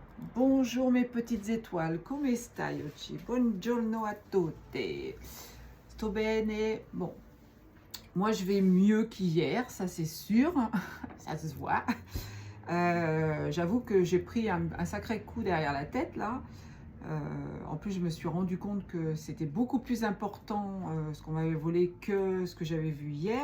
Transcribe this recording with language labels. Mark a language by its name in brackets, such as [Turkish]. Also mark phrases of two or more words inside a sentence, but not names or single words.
[French] Bonjour mes petites étoiles, [Italian] come stai oggi? Buongiorno a tutte. Sto bene? [French] Bon, moi je vais mieux qu'hier, ça c'est sûr, ça se voit. J'avoue que j'ai pris un sacré coup derrière la tête là. En plus, je me suis rendu compte que c'était beaucoup plus important ce qu'on m'avait volé que ce que j'avais vu hier.